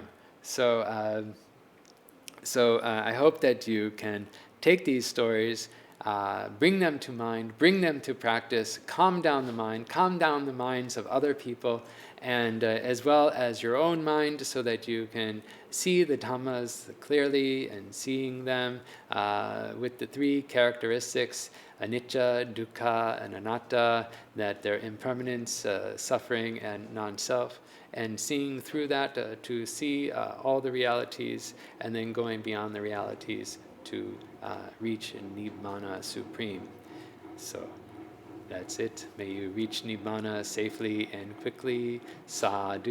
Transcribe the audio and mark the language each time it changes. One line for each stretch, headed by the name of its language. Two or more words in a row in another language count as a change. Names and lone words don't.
English: So I hope that you can take these stories, bring them to mind, bring them to practice, calm down the mind, calm down the minds of other people, and as well as your own mind, so that you can see the Dhammas clearly, and seeing them with the three characteristics,
Pali: anicca, dukkha, and anatta,
English: that they're impermanence, suffering, and non-self, and seeing through that to see all the realities, and then going beyond the realities to reach Nibbana Supreme. So that's it. May you reach Nibbana safely and quickly.